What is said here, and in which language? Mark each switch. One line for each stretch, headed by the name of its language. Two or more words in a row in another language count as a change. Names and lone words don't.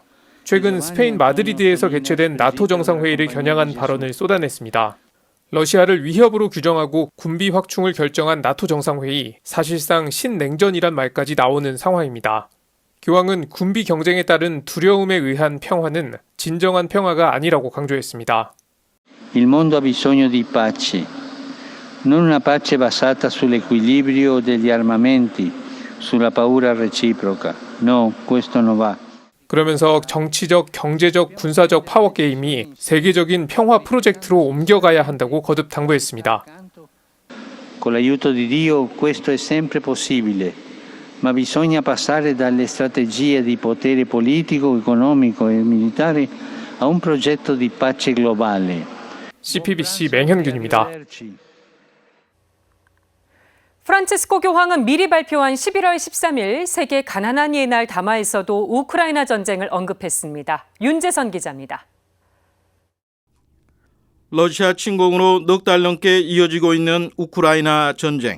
Korean: 최근 스페인 마드리드에서 개최된 나토 정상회의를 겨냥한 발언을 쏟아냈습니다. 러시아를 위협으로 규정하고 군비 확충을 결정한 나토 정상회의, 사실상 신냉전이란 말까지 나오는 상황입니다. 교황은 군비 경쟁에 따른 두려움에 의한 평화는 진정한 평화가 아니라고 강조했습니다.
Italian: Il mondo ha bisogno di pace, non una pace basata sull'equilibrio degli armamenti, sulla paura reciproca. No, questo non va.
Korean: 그러면서 정치적, 경제적, 군사적 파워 게임이 세계적인 평화 프로젝트로 옮겨가야 한다고 거듭 당부했습니다.
Italian: Con l'aiuto di Dio questo è sempre possibile, ma bisogna passare dalle strategie di potere politico, economico e militare a un progetto di pace globale.
Korean: CPBC 맹현균입니다. 프란치스코 교황은 미리 발표한 11월 13일 세계 가난한 이의 날 담화에서도 우크라이나 전쟁을 언급했습니다. 윤재선 기자입니다. 러시아 침공으로 넉 달 넘게 이어지고 있는 우크라이나 전쟁.